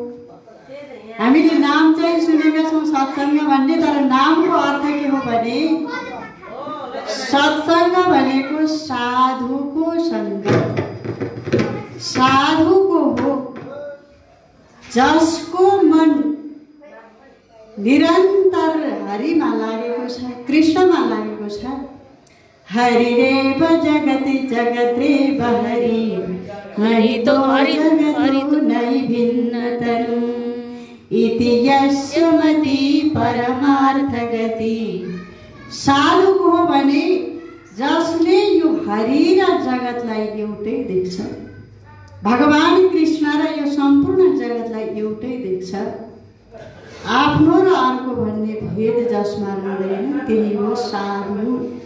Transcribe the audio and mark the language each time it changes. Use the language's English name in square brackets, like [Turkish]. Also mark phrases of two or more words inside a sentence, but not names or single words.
[Nepali] हामीले नाम चाहिँ सुनेका छौँ सत्संग भन्ने, तर नामको अर्थ के हो भने सत्संग भनेको साधुको सङ्गत, साधुको हो जसको मन निरन्तर हरिमा लागेको छ, कृष्णमा लागेको छ। [Sanskrit] हरिरेव जगति जगत्रेव हरि, हरि तो हरि नै भिन्न तनु, इति यस्य मति परमार्थ गति। [Nepali] साधुको हो भने जसले यो हरि र जगतलाई एउटै देख्छ, भगवान कृष्ण र यो सम्पूर्ण जगतलाई एउटै देख्छ। आफ्नो र अर्को भन्ने भेद जसमा रहँदैन त्यही हो साधु।